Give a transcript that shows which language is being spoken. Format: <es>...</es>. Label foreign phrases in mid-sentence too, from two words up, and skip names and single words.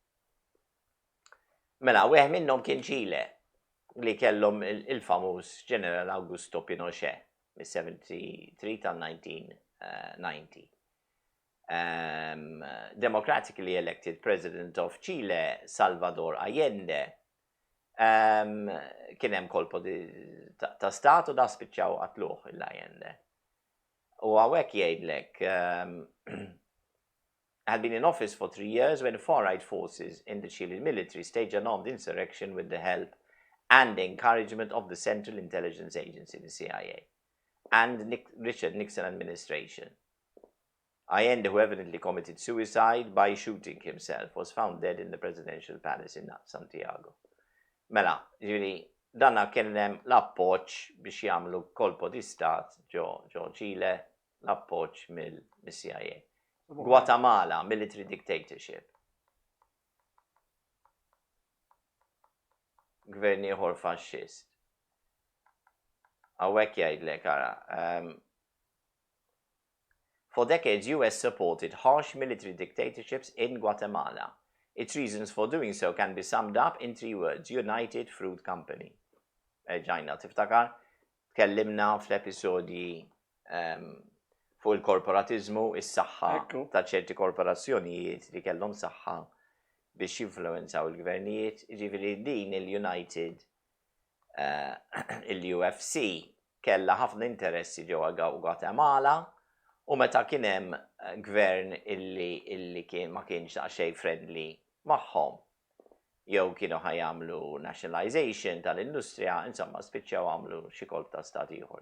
<mt>Mela, wieħed minnhom kien Ċile li kellhom il-famuż Ġeneral Augusto Pinochet mis-73 tal-1990.</mt> <en>Democratically elected President of Chile, Salvador Allende,</en> <mt>kien hemm kolpo ta' stat u da spiċċaw qatluh il-Allende. U hawnhekk jgħidlek</mt> <en>had been in office for 3 years when far-right forces in the Chilean military staged an armed insurrection with the help and encouragement of the Central Intelligence Agency, the CIA, and Richard Nixon administration. Allende, who evidently committed suicide by shooting himself, was found dead in the presidential palace in Santiago.</en> <mt>Mela, ġiri, danna kien hemm l-appoġġ biex jagħmlu</mt> <it>kolpo di stat</it> <mt>ġo Ċile, l-appoġġ mill-CIA.</mt> <en>Guatemala, military dictatorship.</en> <mt>Gvern ieħor faxxist. Hawnhekk jgħidlek ara.</mt> <en>For decades, US supported harsh military dictatorships in Guatemala. Its reasons for doing so can be summed up in 3 words: United Fruit Company.</en> <mt>Ġajna tiftakar, tkellimna fl-episodji fuq il-korporatizmu, is-saħħa Ekku. ta' ċerti korporazzjonijiet li kellhom saħħa biex jinfluenzaw il-gvernijiet, ġifieri din il-United il-UFC kella ħafna interessi ġewwa Guatemala u meta kien hemm gvern illi ma kienx daqsxejn friendly magħhom jew kienu ħajamlu nationalization tal-industrija, insomma spiċċaw għamlu xi kolb ta' stat ieħor.</mt>